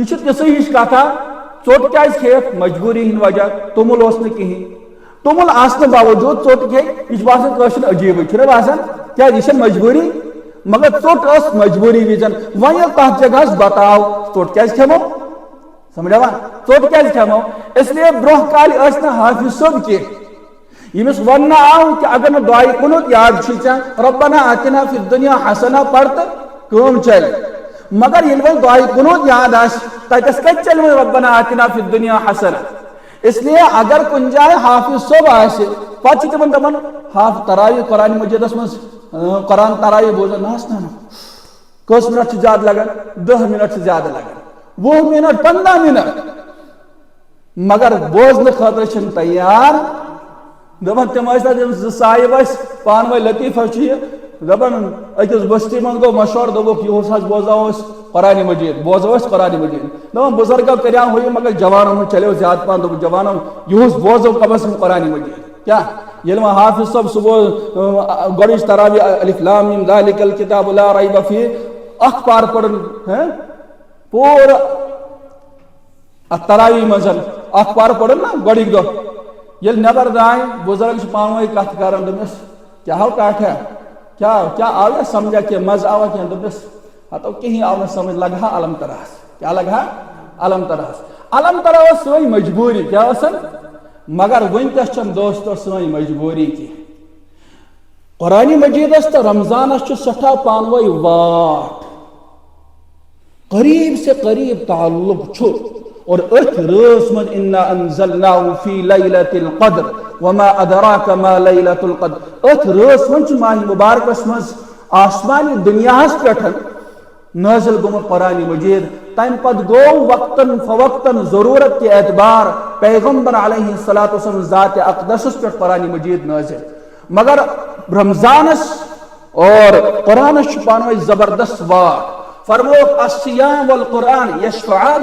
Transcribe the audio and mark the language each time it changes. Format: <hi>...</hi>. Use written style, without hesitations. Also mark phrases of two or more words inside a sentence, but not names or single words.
<ks>یہ تسے ہش کتھا ژوٹ کیازِ کھیت مجبوری ہند وجہ تومل اوس نہٕ کہین تومل آسنہٕ باوجود ژوٹ کھے یہ چھُ باسان کٲشُر عجیٖبٕے چھُنہ باسان کیازِ یہ چھےٚ مجبوری مگر ژوٹ ٲس مجبوری وزن وۄنۍ ییٚلہِ تتھ جگہس بتاو ژوٹ کیازِ کھٮ۪مو سمجھاوان ژوٹ کیازِ کھٮ۪مو</ks> <ur>اس لیے</ur> <ks>برونٛہہ کالہِ ٲسۍ نہٕ حافظ صٲب کینٛہہ ییٚمِس وننہٕ آو کہ اگر نہٕ دعایہِ قنوٗت یاد چھُے ژےٚ</ks> <ar>ربنا آتنا فی الدنیا حسنہ</ar> <ks>پَر تہٕ کٲم چلہِ مگر ییٚلہِ وۄنۍ دعایہِ قنوٗت یاد آسہِ تتس کتہِ چلہِ وۄنۍ</ks> <ar>ربنا آتنا فی الدنیا حسنہ</ar> <ur>اس لیے</ur> <ks>اگر کُنہِ جایہِ حافظ صٲب آسہِ پتہٕ چھِ تِمن دپان حافظ تراوی قرآن مجیدس منٛز قرآن تراوی بوزان نہ کٔژ منٹ چھِ زیادٕ لگان 10 منٹ چھِ زیادٕ لگان 20 منٹ 15 منٹ مگر بوزنہٕ خٲطرٕ چھِنہٕ تیار دپان تِم ٲسۍ تتھ زٕ صاحب ٲسۍ پانہٕ ؤنۍ لطیفہ چھُ یہِ دپان أکِس بستی منٛز گوٚو مشورٕ دوٚپُکھ یِہُس حظ بوزاو أسۍ قرآن مجید بوزو أسۍ قرآن مجید دپان بزرگو کریاو ہُہ یہِ مگر جوانن ہُنٛد چلیو زیادٕ پہن دوٚپُکھ جوانو یِہُس بوزو کم از کم قرآن مجید کیا ییٚلہِ وۄنۍ حافظ صٲب صُبح گۄڈٕنِچ تراوی</ks> <ar>الف لام میم ذالک الکتاب لا ریب فیہ</ar> <ks>اکھ پار پرن پوٗرٕ اتھ تراوی منٛز اکھ پار پرن نا گۄڈٕنِکۍ دۄہ ییٚلہِ نٮ۪بر درٛاے بُزرگ چھِ پانہٕ ؤنۍ کتھ کران دوٚپمس کیٛاہ ہو ٹاٹھا کیا آو یا سمجھا کہ مزٕ آوا کینٛہہ دوٚپمس ہتو کِہیٖنۍ آو نہٕ سمجھ لگہا علم تراہس کیا لگہا علم تراہس علم ترا ٲس سٲنۍ مجبوٗری کیٛاہ ٲسن مگر ونکس چھنہٕ دوستو سٲنۍ مجبوٗری کینٛہہ قرآن مجیدس تہٕ رمضانس چھُ سٮ۪ٹھاہ پانہٕ ؤنۍ واٹھ</ks> <ur>قریب سے قریب تعلق</ur> <ks>چھُ اور أتھۍ رٲژ منٛز</ks> <ar>انا انزلناه فی لیلۃ القدر وما ادراک ما لیلۃ القدر</ar> <ks>أتھۍ رٲژ منٛز چھُ ماہ مبارکس منٛز آسمانی دُنیاہس پٮ۪ٹھ نازل گوٚمُت قرآن مجید تمہِ پتہٕ گوٚو وقتاً فوقتاً ضروٗرت کہِ اعتبار پیغمبر</ks> <ar>علیہ الصلاۃ والسلام</ar> <ks>ذات اقدسس پٮ۪ٹھ قرآن مجید نازل مگر رمضانس اور قرآنس چھُ پانہٕ ؤنۍ زبردست واٹھ فرموک</ks> <ar>الصیام والقرآن یشفعان</ar>